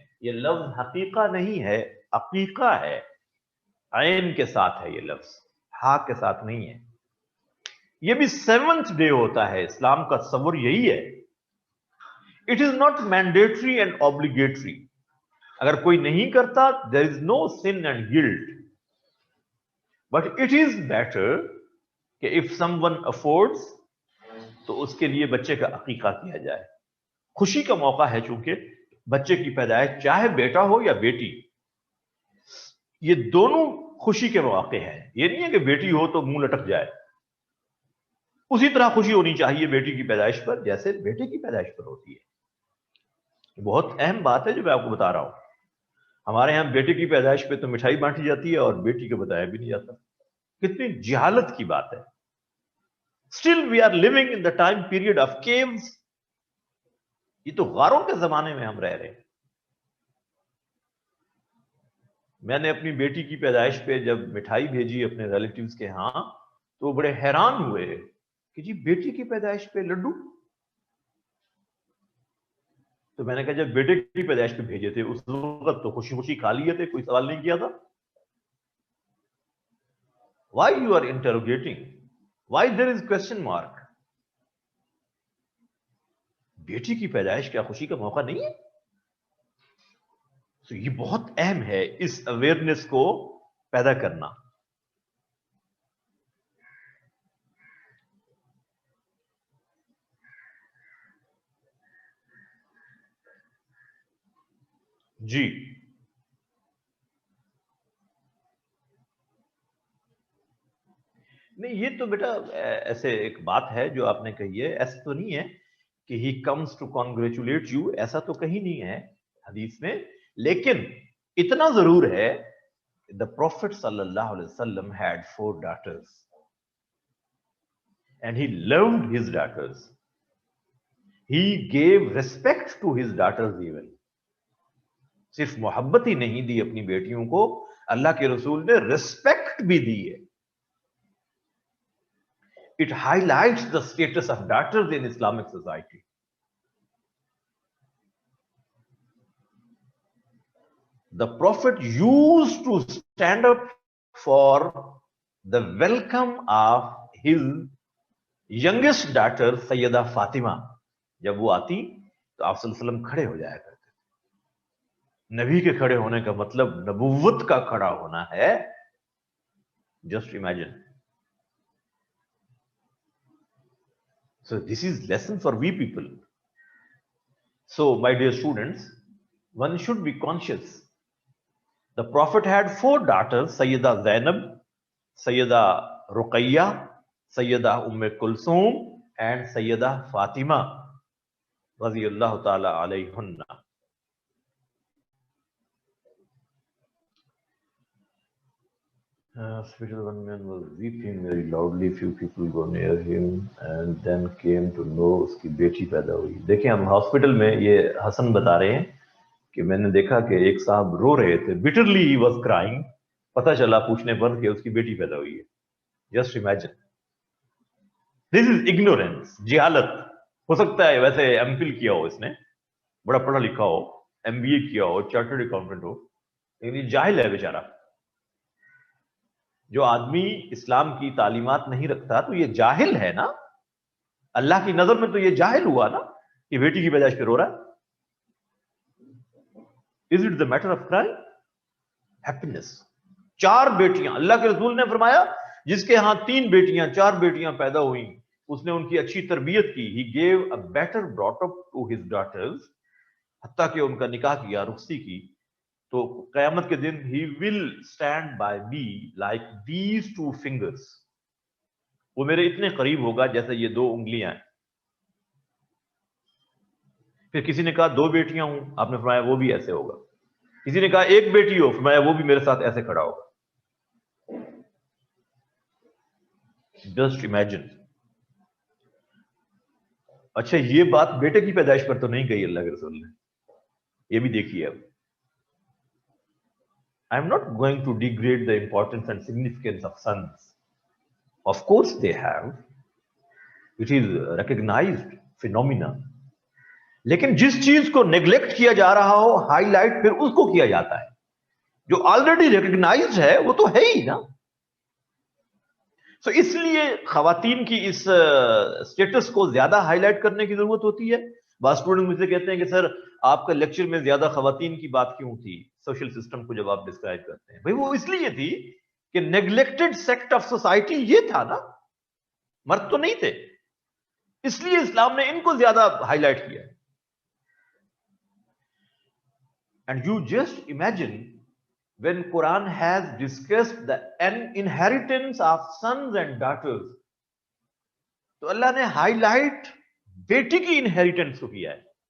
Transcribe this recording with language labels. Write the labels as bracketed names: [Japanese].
[Urdu] یہ لفظ حقیقہ نہیں ہے, عقیقہ ہے. عین کے ساتھ ہے یہ لفظ, ہا کے ساتھ نہیں ہے. یہ بھی 7th ڈے ہوتا ہے. اسلام کا تصور یہی ہے. [English] It is not mandatory and obligatory. [Urdu] اگر کوئی نہیں کرتا [English] there is no sin and guilt. But it is better [Urdu] کہ [English] if someone affords [Urdu] تو اس کے لیے بچے کا عقیقہ کیا جائے. خوشی کا موقع ہے, چونکہ بچے کی پیدائش چاہے بیٹا ہو یا بیٹی, یہ دونوں خوشی کے مواقع ہیں. یہ نہیں ہے کہ بیٹی ہو تو منہ لٹک جائے. اسی طرح خوشی ہونی چاہیے بیٹی کی پیدائش پر جیسے بیٹے کی پیدائش پر ہوتی ہے. بہت اہم بات ہے جو میں آپ کو بتا رہا ہوں. ہمارے ہاں بیٹے کی پیدائش پہ تو مٹھائی بانٹی جاتی ہے اور بیٹی کو بتایا بھی نہیں جاتا. کتنی جہالت کی بات ہے. [English] Still we are living in the time period of caves. [Urdu] یہ تو غاروں کے زمانے میں ہم رہ رہے ہیں. میں نے اپنی بیٹی کی پیدائش پہ جب مٹھائی بھیجی اپنے ریلیٹیوز کے ہاں تو وہ بڑے حیران ہوئے کہ جی بیٹی کی پیدائش پہ لڈو. تو میں نے کہا جب بیٹے کی پیدائش پہ بھیجے تھے اس وقت تو خوشی خوشی کھا لیے تھے, کوئی سوال نہیں کیا تھا. [English] Why you are interrogating? Why there is question mark? [Urdu] بیٹی کی پیدائش کیا خوشی کا موقع نہیں ہے؟ تو یہ بہت اہم ہے اس اویئرنیس کو پیدا کرنا. جی نہیں, یہ تو بیٹا ایسے ایک بات ہے جو آپ نے کہی ہے, ایسا تو نہیں ہے کہ [English] he comes to congratulate you, [Urdu] ایسا تو کہیں نہیں ہے حدیث میں. لیکن اتنا ضرور ہے, [English] the Prophet صلی اللہ علیہ وسلم had 4 daughters and he loved his daughters. He gave respect to his daughters even. [Urdu] صرف محبت ہی نہیں دی اپنی بیٹیوں کو, اللہ کے رسول نے ریسپیکٹ بھی دی ہے. [English] It highlights the status of daughters in Islamic society. The Prophet used to stand up for the welcome of his youngest daughter Sayyida Fatima. [Urdu] جب وہ آتی تو آپ صلی اللہ علیہ وسلم کھڑے ہو جایا کرتے تھے. نبی کے کھڑے ہونے کا مطلب نبوت کا کھڑا ہونا ہے. [English] Just imagine. So this is lesson for we people. So my dear students, one should be conscious. The Prophet had 4 daughters, Sayyida Zainab, Sayyida Ruqayya, Sayyida Kulthum and Sayyida Fatima radiyallahu ta'ala alayhunna. Hospital, one man was weeping very loudly. Few people go near him and then came to know [Urdu] اس کی بیٹی پیدا ہوئی. دیکھیں ہم hospital میں, یہ حسن بتا رہے ہیں کہ میں نے دیکھا کہ ایک صاحب رو رہے تھے, [English] bitterly he was crying. [Urdu] پتہ چلا پوچھنے پر کہ اس کی بیٹی پیدا ہوئی ہے. [English] Just imagine. This is ignorance, جہالت. [Urdu] ہو سکتا ہے ویسے ایم فل کیا ہو اس نے, بڑا پڑھا لکھا ہو, ایم بی اے کیا ہو, چارٹرڈ اکاؤنٹنٹ ہو, لیکن یہ جاہل ہے بیچارہ. جو آدمی اسلام کی تعلیمات نہیں رکھتا تو یہ جاہل ہے نا. اللہ کی نظر میں تو یہ جاہل ہوا نا کہ بیٹی کی پیدائش پہ رو رہا ہے. [English] Is it the matter of crying? Happiness. [Urdu] 4 بیٹیاں, اللہ کے رسول نے فرمایا جس کے ہاں 3 بیٹیاں 4 بیٹیاں پیدا ہوئیں اس نے ان کی اچھی تربیت کی. [English] He gave a better brought up to his daughters, [Urdu] حتیٰ کہ ان کا نکاح کیا, رخصتی کی. تو قیامت کے دن [English] he will stand by me like these 2 fingers. [Urdu] وہ میرے اتنے قریب ہوگا جیسے یہ 2 انگلیاں ہیں. پھر کسی نے کہا 2 بیٹیاں ہوں, آپ نے فرمایا وہ بھی ایسے ہوگا. کسی نے کہا 1 بیٹی ہو, فرمایا وہ بھی میرے ساتھ ایسے کھڑا ہوگا. Just imagine. اچھا یہ بات بیٹے کی پیدائش پر تو نہیں کہی اللہ کے رسول نے, یہ بھی دیکھیے. [English] اب I am not going to degrade the importance and significance of sons. Of course they have. It is a recognized phenomena. [Urdu] لیکن جس چیز کو نیگلیکٹ کیا جا رہا ہو ہائی لائٹ پھر اس کو کیا جاتا ہے. جو آلریڈی ریکگنائزڈ ہے وہ تو ہے ہی نا. سو اس لیے خواتین کی اس اسٹیٹس کو زیادہ ہائی لائٹ کرنے کی ضرورت ہوتی ہے. بعض اسٹوڈنٹ مجھ سے کہتے ہیں کہ سر آپ کا لیکچر میں زیادہ خواتین کی بات کیوں تھی سوشل سسٹم کو جب آپ ڈسکرائب کرتے ہیں. بھائی وہ اس لیے تھی کہ [English] neglected sect of society [Urdu] یہ تھا نا, مرد تو نہیں تھے, اس لیے اسلام نے ان کو زیادہ ہائی لائٹ کیا. [English] And you just imagine when Quran has discussed the inheritance of sons and daughters, [Urdu] تو اللہ نے ہائی لائٹ بیٹی کی انہیریٹنس کو کیا ہے.